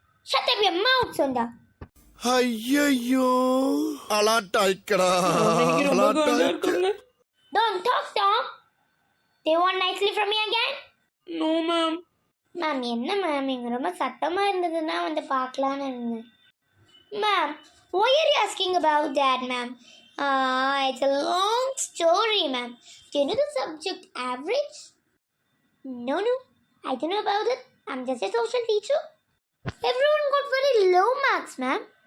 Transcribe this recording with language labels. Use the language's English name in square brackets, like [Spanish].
[English] Shut up your mouth, Sundar. [Tamil] ஐயோ அலாட்டாய்க்கடா இன்னைக்கு ரொம்ப காண்டா இருக்குங்க. [English] Don't talk, Tom. They want nicely from me again? No, ma'am. [Tamil] Ma'am என்ன ma'am இங்கே ரொம்ப சத்தமாக இருந்ததுன்னா வந்து பார்க்கலான்னு இருந்தேன். [English] Ma'am, why are you asking about that, ma'am? It's a long story, ma'am. Do you know the subject average? No, I don't know about it. I'm just a social teacher. Everyone got very low marks, ma'am.